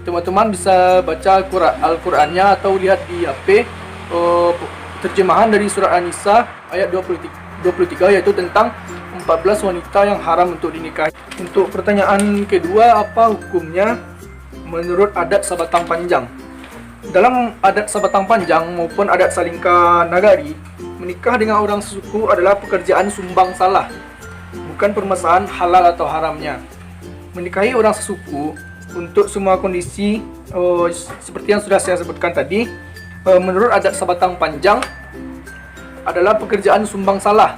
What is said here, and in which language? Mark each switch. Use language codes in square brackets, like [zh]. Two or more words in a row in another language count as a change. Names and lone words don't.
[id] Teman-teman bisa baca Al-Qur'annya atau lihat di HP terjemahan dari surat An-Nisa ayat 23, yaitu tentang 14 wanita yang haram untuk dinikahi. Untuk pertanyaan kedua, apa hukumnya menurut adat sabatang panjang? Dalam adat sabatang panjang maupun adat salingka nagari, menikah dengan orang sesuku adalah pekerjaan sumbang salah, bukan permasalahan halal atau haramnya. Menikahi orang sesuku untuk semua kondisi seperti yang sudah saya sebutkan tadi, menurut adat sabatang panjang adalah pekerjaan sumbang salah.